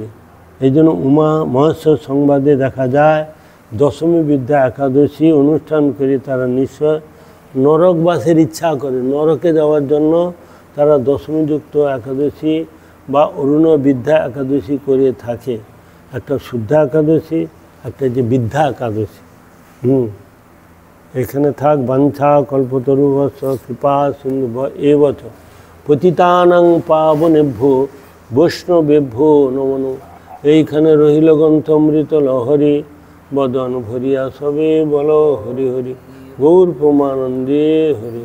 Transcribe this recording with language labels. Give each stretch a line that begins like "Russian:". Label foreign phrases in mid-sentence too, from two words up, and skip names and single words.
Bangla: এই জন্য উমা মহেশ্বর সংবাদে দেখা যায় দশমী বিদ্যা একাদশী অনুষ্ঠান করে তারা নিশ্চয় নরকবাসের ইচ্ছা করে, নরকে যাওয়ার জন্য তারা দশমীযুক্ত একাদশী বা অরুণ বিদ্যা একাদশী করে থাকে। একটা শুদ্ধা একাদশী, একটা যে বিদ্যা একাদশী। এখানে থাক
Sanskrit: বাঞ্ছা কল্পতরুবৎস কৃপা সিন্ধু এবচ পতিতানাং পাবনেভ্যো বৈষ্ণবেভ্যো নমো নমঃ।
Bangla: এইখানে রহিল গ্রন্থমৃত লহরী বদন ভরিয়া সবে বল হরি হরি, গৌর প্রমানন্দে হরি হরি।